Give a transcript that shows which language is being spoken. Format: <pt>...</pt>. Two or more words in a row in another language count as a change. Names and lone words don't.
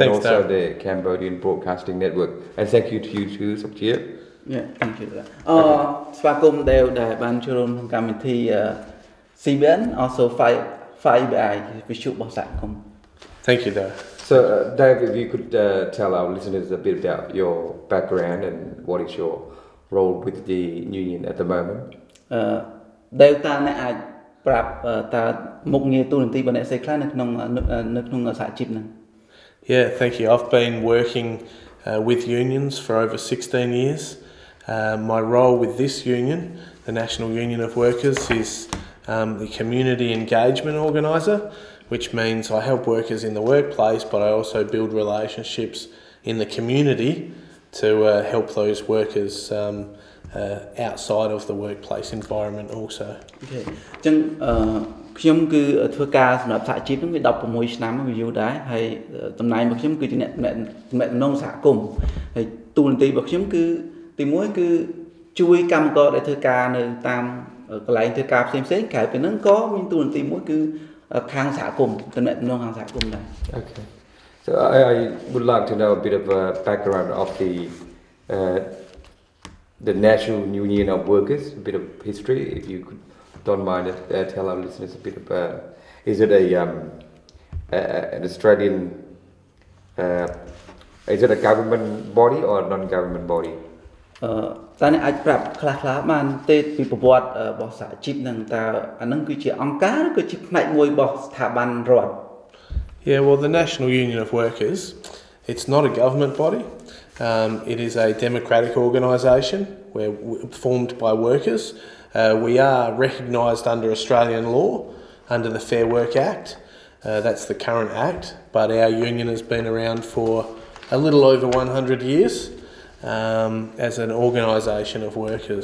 <en>Thanks, also Dara. the Cambodian Broadcasting Network. And thank you to you too, Sokchia. Yeah, thank you.</en> <km>ស្វាគមន៍ដែលបានចូលរួមក្នុងកម្មវិធី CBN also 5BI វិទ្យុរបស់សហគមន៍</km> <en>Thank you, Dara. So, Dave, if you could tell our listeners a bit about your background and what is your role with the union at the moment.</en> <km>ដែលតាអ្នកអាចប្រាប់តាមុខងារទូនាទីរបស់អ្នកស្រីខ្លះនៅក្នុងសហជីពហ្នឹង</km> <en>Yeah, thank you. I've been working with unions for over 16 years. My role with this union, the National Union of Workers, is the community engagement organiser, which means I help workers in the workplace, but I also build relationships in the community to help those workers outside of the workplace environment also. Okay.</en> <km>អញ្ចឹងខ្ញុំគឺធ្វើការសម្រាប់សហជីពហ្នឹងវា16ឆ្នាំវាយូរដែរហើយតំណែងរបស់ខ្ញុំគឺជាអ្នកតំណងសហគមន៍ហើយទូនាទីរបស់ខ្ញុំគឺទី1គឺជួយកម្មករដែលធ្វើការនៅតាមកន្លែងធ្វើការផ្សេងៗក្រៅពីហ្នឹងក៏មានទូនាទីមួយគឺខាងសហគមន៍តំណែងខាងសហគមន៍ដែរ</km> <en>Okay. So I would like to know a bit of a background of the National Union of Workers, a bit of history, if you don't mind tell our listeners a bit about, is it an Australian, is it a government body or a non-government body?</en> <km>តើអ្នកអាចប្រាប់ខ្លះៗបានទេពីប្រវត្តិរបស់សហជីពហ្នឹងតើអាហ្នឹងគឺជាអង្គការឬក៏ជាផ្នែកមួយរបស់ស្ថាប័នរដ្ឋ</km> <en>Yeah, well, the National Union of Workers, it's not a government body. It is a democratic organisation. We're formed by workers. We are recognised under Australian law, under the Fair Work Act. That's the current act, but our union has been around for a little over 100 years as an organisation of workers.</en>